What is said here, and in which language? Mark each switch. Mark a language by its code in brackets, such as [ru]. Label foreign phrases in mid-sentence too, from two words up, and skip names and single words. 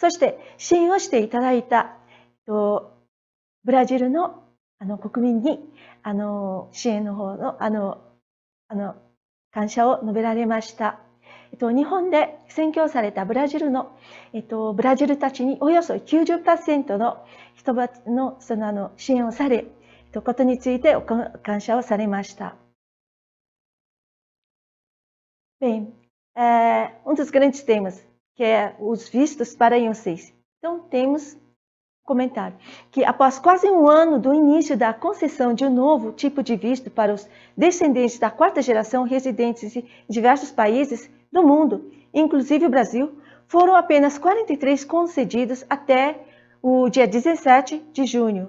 [ja] そして支援をしていただいたブラジルの国民に支援の方の感謝を述べられました。日本で宣教されたブラジルたちにおよそ 90% の人の支援をされ、ことについて感謝をされました。 [pt] Bem, dos grandes temas, que é os vistos para IOCs. Então, temos comentário que após quase um ano do início da concessão de um novo tipo de visto para os descendentes da quarta geração residentes em diversos países do mundo, inclusive o Brasil, foram apenas 43 concedidos até o dia 17 de junho.